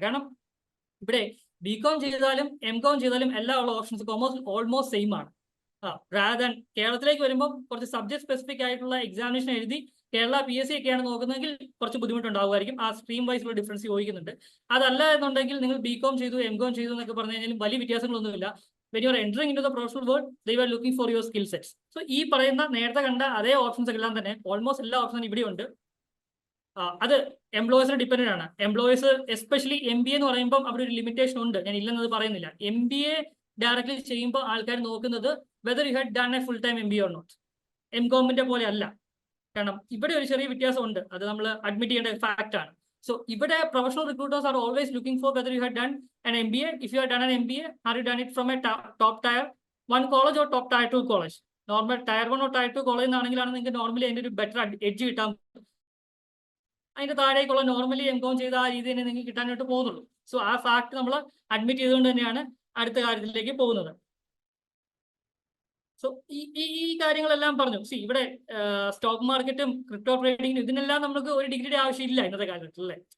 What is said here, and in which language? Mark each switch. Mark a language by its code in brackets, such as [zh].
[ml] കാരണം ഇവിടെ B.Com ചെയ്താലും M.Com ചെയ്താലും എല്ലാ ഉള്ള ഓപ്ഷൻസ് ഓൾമോസ്റ്റ് സെയിം ആണ്. റാദർ കേരളത്തിലേക്ക് വരുമ്പോൾ കുറച്ച് സബ്ജക്ട് സ്പെസിഫിക് ആയിട്ടുള്ള എക്സാമിനേഷൻ എഴുതി കേരള PSC ഒക്കെയാണ് നോക്കുന്നതെങ്കിൽ കുറച്ച് ബുദ്ധിമുട്ടുണ്ടാവുമായിരിക്കും. ആ സ്ട്രീം വൈസിലുള്ള ഡിഫറൻസ് ചോദിക്കുന്നുണ്ട്. അതല്ല എന്നുണ്ടെങ്കിൽ നിങ്ങൾ B.Com ചെയ്തു M.Com ചെയ്തു എന്നൊക്കെ പറഞ്ഞു കഴിഞ്ഞാലും വലിയ വ്യത്യാസങ്ങളൊന്നുമില്ല. [en] when you are entering into the professional world, they were looking for your skill sets. [ml] So ഈ പറയുന്ന നേരത്തെ കണ്ട അതേ ഓപ്ഷൻസ് എല്ലാം തന്നെ ഓൾമോസ്റ്റ് എല്ലാ ഓപ്ഷനും ഇവിടെ ഉണ്ട്. അത് എംപ്ലോയേഴ്സിന് ഡിപ്പെൻഡന്റ് ആണ്. എംപ്ലോയേഴ്സ് എസ്പെഷ്യലി MBA എന്ന് പറയുമ്പോൾ അവിടെ ഒരു ലിമിറ്റേഷൻ ഉണ്ട്, ഞാൻ ഇല്ലെന്നത് പറയുന്നില്ല. MBA ഡയറക്ട്ലി ചെയ്യുമ്പോൾ ആൾക്കാർ നോക്കുന്നത് [en] Whether you had done a full time MBA or not. [ml] M.Com-ന്റെ പോലെ അല്ല. കാരണം ഇവിടെ ഒരു ചെറിയ വ്യത്യാസമുണ്ട്, അത് നമ്മൾ അഡ്മിറ്റ് ചെയ്യേണ്ട ഫാക്ട് ആണ്. [en] So ഇവിടെ professional recruiters are always looking for whether you had done an MBA. If you have done an MBA, have you done it from a top tier 1 college or top tier 2 college? [ml] Normal tier 1 or tier 2 കോളേജിൽ നിന്നാണെങ്കിലാണ് നിങ്ങൾക്ക് normally അതിന്റെ ഒരു better edge കിട്ടാൻ. അതിന്റെ താഴേക്കുള്ള normally M.Com ചെയ്ത ആ രീതി തന്നെ നിങ്ങൾക്ക് കിട്ടാനായിട്ട് പോകുന്നുള്ളൂ. സോ ആ ഫാക്ട് നമ്മൾ അഡ്മിറ്റ് ചെയ്തുകൊണ്ട് തന്നെയാണ് അടുത്ത കാര്യത്തിലേക്ക് പോകുന്നത്. സോ ഈ കാര്യങ്ങളെല്ലാം പറഞ്ഞു. ഇവിടെ സ്റ്റോക്ക് മാർക്കറ്റും ക്രിപ്റ്റോ ട്രേഡിങ്ങും ഇതിനെല്ലാം നമുക്ക് ഒരു ഡിഗ്രിയുടെ ആവശ്യമില്ല ഇന്നത്തെ കാലഘട്ടത്തിൽ അല്ലേ.